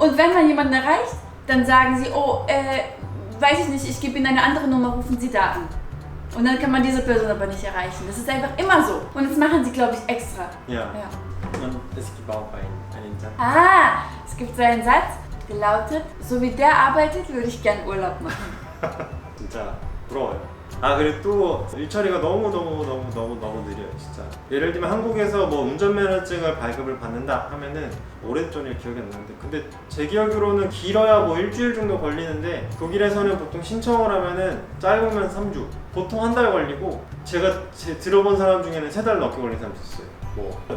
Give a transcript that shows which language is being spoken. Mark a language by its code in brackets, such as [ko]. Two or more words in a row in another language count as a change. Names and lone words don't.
[de] Und wenn man jemanden erreicht, dann sagen sie, weiß ich nicht, ich gebe Ihnen eine andere Nummer, rufen Sie da an. Und dann kann man diese Person aber nicht erreichen. Das ist einfach immer so. Und das machen sie, glaube ich, extra. Ja. Und es gibt auch einen Satz. Es gibt so einen Satz, der lautet, so wie der arbeitet, würde ich gern Urlaub machen. [ko] 진짜 부러워요. 그리고 또 일처리가 너무 느려요, 진짜. 예를 들면 한국에서 뭐 운전면허증을 발급을 받는다 하면은 오래전에 기억이 안 나는데, 근데 제 기억으로는 길어야 뭐 일주일 정도 걸리는데, 독일에서는 보통 신청을 하면은 짧으면 3주, 보통 한 달 걸리고, 제가 들어본 사람 중에는 3달 넘게 걸린 사람도 있어요.